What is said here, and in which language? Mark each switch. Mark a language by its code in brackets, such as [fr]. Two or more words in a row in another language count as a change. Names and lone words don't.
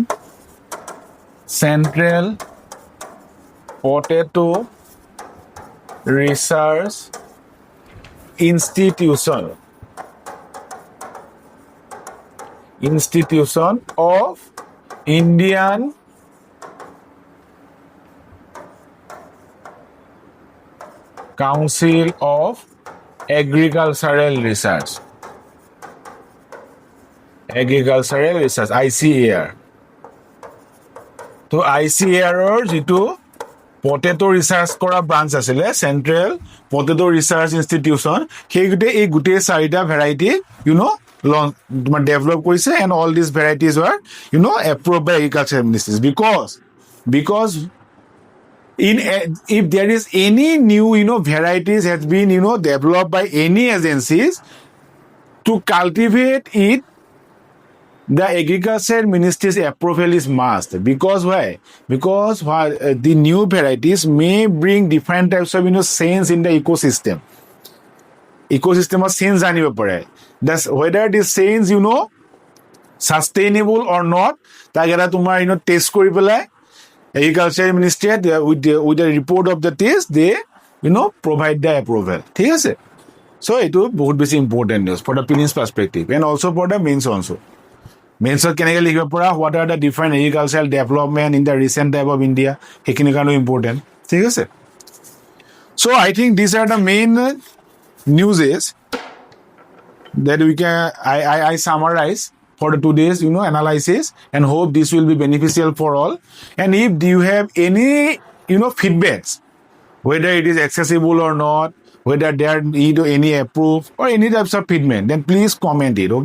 [en] Central Potato Research Institution of Indian Council of Agricultural Research, ICAR. [as] তো ICARৰ যিটো [en] potato research [as] কৰা ব্ৰাঞ্চ আছিলে, চেন্ট্ৰেল পটেটো ৰিচাৰ্চ ইনষ্টিটিউচন, সেই গোটেই 4টা ভেৰাইটি তোমাৰ ডেভেলপ কৰিছে, [en] and all this varieties are approved by agriculture ministry, বিকজ if there is any new varieties has been developed by any agencies, to cultivate it, the agriculture ministry's approval is must. Because why? Because the new varieties may bring different types of change in the ecosystem of change [as] আনিব পাৰে. [en] That's whether this change sustainable or not, [as] তাক এটা তোমাৰ টেষ্ট কৰি পেলাই [en] Agriculture Ministry with the report of the test, they provide the approval. [as] ঠিক আছে? [en] So [as] এইটো বহুত বেছি [en] important news for the prelims perspective and also for the mains also. [as] Mains কেনেকৈ লিখিব পৰা, [en] what are the different agricultural development in the recent type of India, [as] সেইখিনি কাৰণেও important. ঠিক আছে? [en] So I think these are the main newses that I summarize for the today's analysis, and hope this will be beneficial for all. And if you have any feedbacks, whether it is accessible or not, whether there need any approve or any types of feedback, then please comment it.